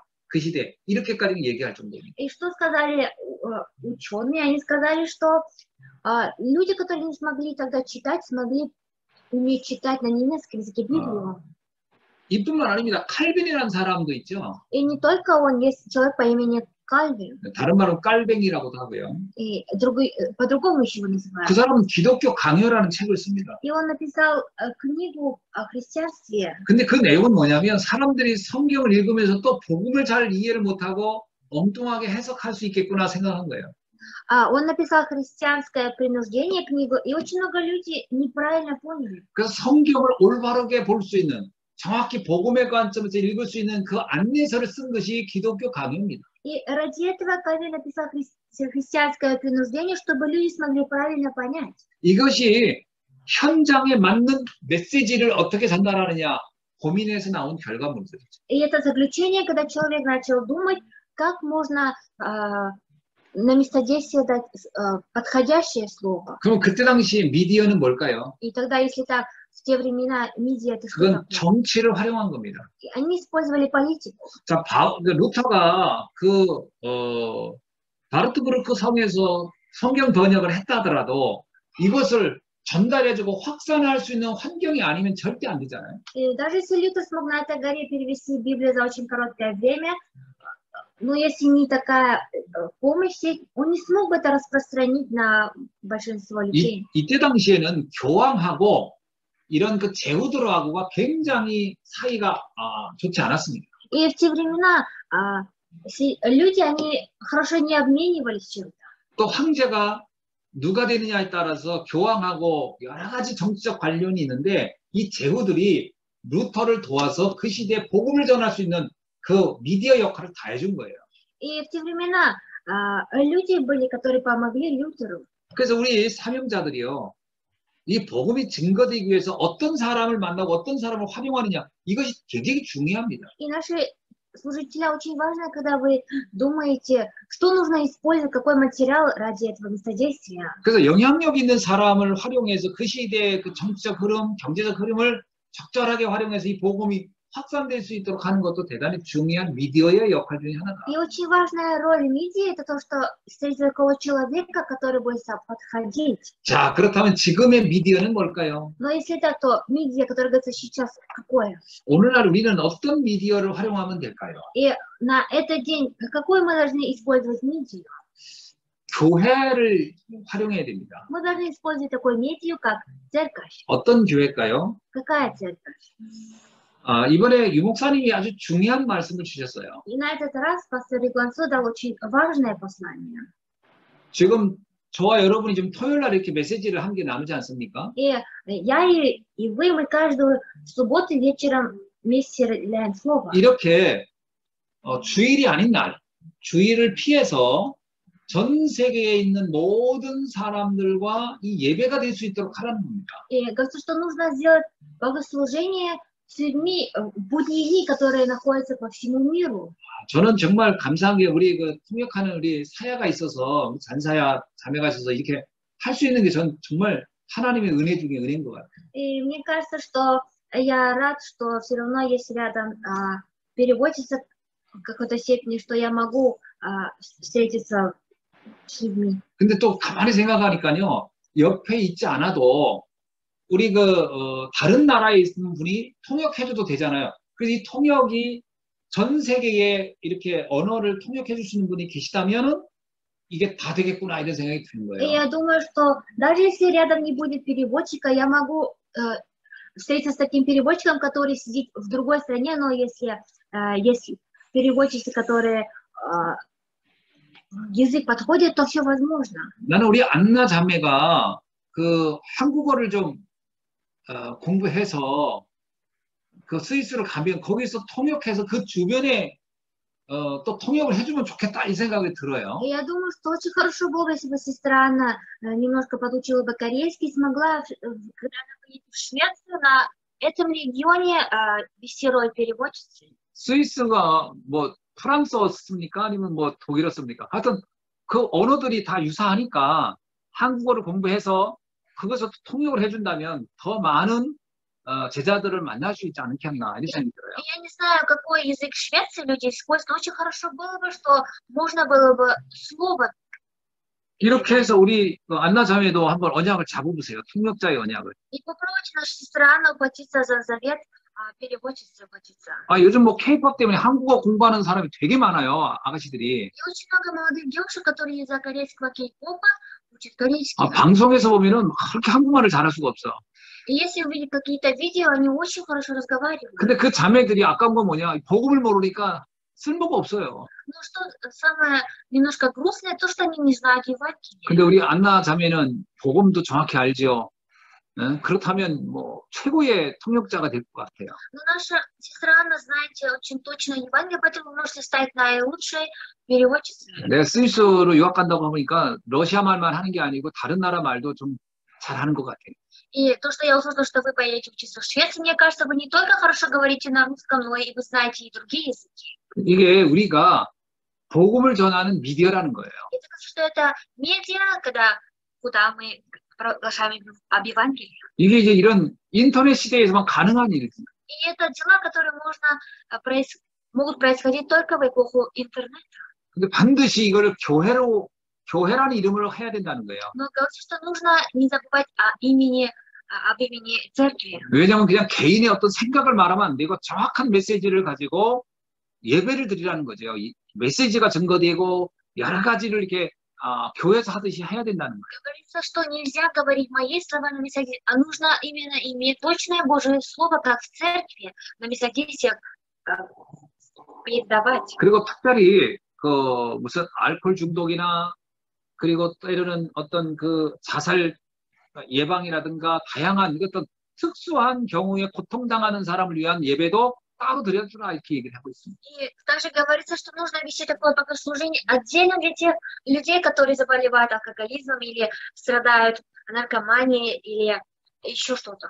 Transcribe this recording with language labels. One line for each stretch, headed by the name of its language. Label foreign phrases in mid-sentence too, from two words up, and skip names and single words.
Korean: 그 시대. 이렇게까지 얘기할 정도입니다.
Russian: И что сказали ученые? Они сказали, что люди, которые не смогли тогда читать, смогли уметь читать на немецком языке Библию.
Korean: 이뿐만 아닙니다. 칼빈이라는 사람도 있죠.
Russian: И не только он, есть человек по имени Кальвин,
Korean: 다른 말로 깔뱅이라고도 하고요.
Russian: и по-другому еще его 그 называют.
Korean: 사람은 기독교 강요라는 책을 씁니다.
Russian: И он написал книгу о христианстве.
Korean: 근데 그 내용은 뭐냐면 사람들이 성경을 읽으면서 또 복음을 잘 이해를 못하고 엉뚱하게 해석할 수 있겠구나 생각한 거예요.
Russian: Он написал «Христианское принуждение» книгу, и очень много людей неправильно поняли.
Korean: 그래서 성경을 올바르게 볼 수 있는, 정확히 복음의 관점에서 읽을 수 있는 그 안내서를 쓴 것이 기독교 강요입니다.
Russian: И ради этого Кальвин написал «Христианское принуждение», чтобы люди смогли правильно понять.
Korean: 이것이 현장에 맞는 메시지를 어떻게 전달하느냐 고민해서 나온 결과물들이죠.
Russian: И это заключение, когда человек начал думать, как можно на местодействие дать подходящее слово.
Korean: 그럼 그때 당시 미디어는 뭘까요?
Russian: И тогда, если так, в те времена медиа это что 그건 такое?
Korean: 정치를 활용한 겁니다.
Russian: И они использовали политику.
Korean: 자, 루터가 바르트부르크 성에서 성경 번역을 했다 하더라도 이것을 전달해주고 확산할 수 있는 환경이 아니면 절대 안 되잖아요.
Russian: И даже если Лютер смог на этой горе перевести Библию за очень короткое время, но если не такая помощь, он не смог бы это распространить на большинство людей.
Korean: 이때 당시에는 교황하고 이런 그 제후들하고가 굉장히 사이가 좋지 않았습니다.
Russian: И в те времена люди, они хорошо не обменивались чем-то.
Korean: 또 황제가 누가 되느냐에 따라서 교황하고 여러 가지 정치적 관련이 있는데 이 제후들이 루터를 도와서 그 시대에 복음을 전할 수 있는 그 미디어 역할을 다 해준 거예요.
Russian: И в те времена люди были, которые помогли Лютеру.
Korean: 그래서 우리 사명자들이요, 이 복음이 증거되기 위해서 어떤 사람을 만나고 어떤 사람을 활용하느냐, 이것이 굉장히 중요합니다.
Russian: И наши служителя очень важно, когда вы думаете, что нужно использовать, какой материал ради этого местодействия.
Korean: 그래서 영향력 있는 사람을 활용해서 그 시대의 그 정치적 흐름, 경제적 흐름을 적절하게 활용해서 이 복음이 확산될 수 있도록 하는 것도 대단히 중요한 미디어의 역할 중에 하나다.
Russian: И очень важная роль медиа это то, что встретить такого человека, который будет подходить.
Korean: 자, 그렇다면 지금의 미디어는 뭘까요?
Russian: Но если это то медиа, которое говорится сейчас, какое?
Korean: 오늘날 우리는 어떤 미디어를 활용하면 될까요?
Russian: И на этот день какой мы должны использовать медиа?
Korean: 교회를 활용해야 됩니다.
Russian: Мы должны использовать такой медиа, как церковь.
Korean: 어떤 교회일까요?
Russian: Какая церковь?
Korean: 이번에 유 목사님이 아주 중요한 말씀을 주셨어요.
Russian: И на этот раз пастор Риглансо дал очень важное послание.
Korean: 지금 저와 여러분이 지금 토요일 날 이렇게 메시지를 한 게 남지 않습니까?
Russian: И я и вы, мы каждую субботу вечером вместе разделяем слово.
Korean: 이렇게 주일이 아닌 날, 주일을 피해서 전 세계에 있는 모든 사람들과 이 예배가 될 수 있도록 하라는 겁니다.
Russian: И говорится, что нужно сделать богослужение с людьми в будние дни, которые находятся по всему миру.
Korean: 저는 정말 감사한 게 우리 그 통역하는 우리 사야가 있어서 잔사야 자매가 있어서 이렇게 할 수 있는 게 전 정말 하나님의 은혜 중에 은혜인 것 같아요.
Russian: И мне кажется, что я рад, что все равно есть рядом переводчица в какой-то степени, что я могу встретиться с людьми.
Korean: 근데 또 가만히 생각하니까요, 옆에 있지 않아도 우리 다른 나라에 있는 분이 통역해줘도 되잖아요. 그래서 이 통역이 전 세계에 이렇게 언어를 통역해 주시는 분이 계시다면은 이게 다 되겠구나 이런 생각이 드는 И 거예요.
Russian: я думаю, что даже если рядом не будет переводчика, я могу встретиться с таким переводчиком, который сидит в другой стране, но если есть переводчики, которые язык подходит, то все возможно.
Korean: 나는 우리 안나 자매가 그 한국어를 좀 공부해서 그 스위스로 가면 거기서 통역해서 그 주변에 또 통역을 해주면 좋겠다 이 생각이 들어요.
Russian: Я думаю, что очень хорошо было бы, если бы сестра Анна немножко подучила бы корейский, смогла, когда она поедет в Швецию, на этом регионе вести роль переводчицы.
Korean: 스위스가 뭐 프랑스어 씁니까? 아니면 뭐 독일어 씁니까? 하여튼 그 언어들이 다 유사하니까 한국어를 공부해서 그것을 통역을 해준다면 더 많은 제자들을 만날 수 있지 않겠나 이런 생각이 들어요.
Russian: Я не знаю, какой язык в Швеции люди используют, но очень хорошо было бы, что можно было бы слово.
Korean: 이렇게 해서 우리 안나 자매도 한번 언약을 잡아보세요. 통역자의 언약을.
Russian: И попробуйте, наша сестра Анна, ухватиться за завет переводчице обратиться.
Korean: 아, 요즘 뭐 K-pop 때문에 한국어 공부하는 사람이 되게 많아요, 아가씨들이.
Russian: И очень много молодых девушек, которые из-за корейского кей-попа учат корейский.
Korean: 아, 방송에서 보면은 그렇게 한국말을 잘할 수가 없어.
Russian: И если увидеть какие-то видео, они очень хорошо разговаривают.
Korean: 근데 그 자매들이 아까운 건 뭐냐, 복음을 모르니까 쓸모가 없어요.
Russian: Но что самое немножко грустное, то, что они не знают Евангелие.
Korean: 근데 우리 안나 자매는 복음도 정확히 알죠. 예? 그렇다면 뭐 최고의 통역자가 될 것 같아요.
Russian: Но наша сестра, она знает очень точно Евангелие, поэтому вы можете стать наилучшей переводчицей.
Korean: 내가 스위스로 유학 간다고 하니까 러시아 말만 하는 게 아니고 다른 나라 말도 좀 잘하는 것 같아요.
Russian: И то, что я услышала, что вы поедете учиться в Швецию, мне кажется, вы не только хорошо говорите на русском, но и вы знаете и другие языки.
Korean: 이게 우리가 복음을 전하는 미디어라는 거예요.
Russian: Это кажется, что это медиа, куда мы приглашаем об Евангелии.
Korean: 이게 이제 이런 인터넷 시대에서만 가능한 일이에요.
Russian: И это дела, которые могут происходить только в эпоху интернета.
Korean: 근데 반드시 이거를 교회라는 이름으로 해야 된다는 거예요.
Russian: Но говорится, что нужно не забывать об имени церкви.
Korean: 왜냐하면 그냥 개인의 어떤 생각을 말하면 안 되고 정확한 메시지를 가지고 예배를 드리라는 거죠. 이 메시지가 증거되고 여러 가지를 이렇게 교회에서 하듯이 해야 된다는 거예요.
Russian: Говорится, что нельзя говорить мои слова на месседе, а нужно именно иметь точное Божие Слово, как в церкви, на месседе передавать.
Korean: 그리고 특별히 그 무슨 알코올 중독이나 그리고 때로는 어떤 그 자살 예방이라든가 다양한 어떤 특수한 경우에 고통당하는 사람을 위한 예배도 따로 드려주라 이렇게 얘기를 하고 있습니다.
Russian: И также говорится, что нужно вести такое богослужение отдельно для тех людей, которые заболевают алкоголизмом или страдают наркоманией или еще что-то.